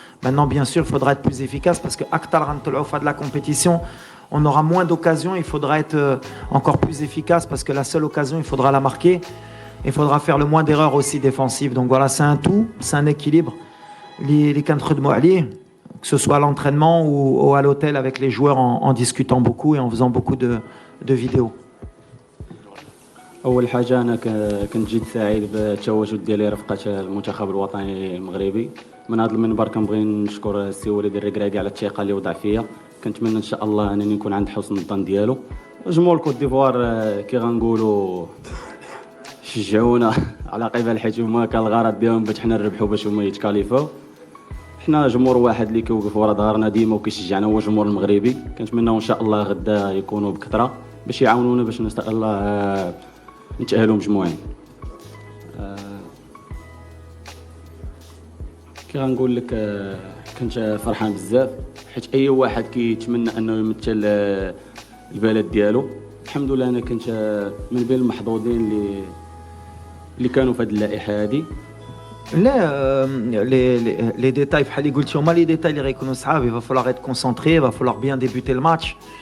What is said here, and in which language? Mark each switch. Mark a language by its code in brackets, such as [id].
[fr] Maintenant, bien sûr, il faudra être plus efficace parce que de la compétition, on aura moins d'occasions, il faudra être encore plus efficace parce que la seule occasion, il faudra la marquer. Il faudra faire le moins d'erreurs aussi défensives. Donc voilà, c'est un tout, c'est un équilibre. Les que ce soit à l'entraînement ou à l'hôtel avec les joueurs en discutant beaucoup et en faisant beaucoup de vidéos. [ar] اول حاجه انا كنت جد سعيد بالتواجد ديالي رفقه المنتخب الوطني المغربي. من هذا المنبر كنبغي نشكر السي وليد الركراكي على الثقه اللي وضع فيا. كنتمنى ان شاء الله انني نكون عند حسن الظن ديالو. جمهور كوت ديفوار كي غنقولوا شجعونا على قبل حيت هما كان الغرض ديالهم باش حنا نربحوا باش هما يتكاليفاو. حنا جمهور واحد اللي كيوقف ورا ظهرنا ديما وكيشجعنا هو الجمهور المغربي. كنتمنى ان شاء الله غدا يكونوا بكثره باش يعاونونا باش ان شاء الله نتأهلوا مجموعين. كي غنقول لك كنت فرحان بزاف حيت اي واحد كيتمنى انه يمثل البلد ديالو. الحمد لله انا كنت من بين المحظوظين اللي كانوا في هذه اللائحه هذه. لا [fr] les détails [ar] بحال اللي قلتي هما [fr] les détails [ar] اللي غيكونوا صعاب. [fr] Il va falloir être concentré, il va falloir bien débuter le match.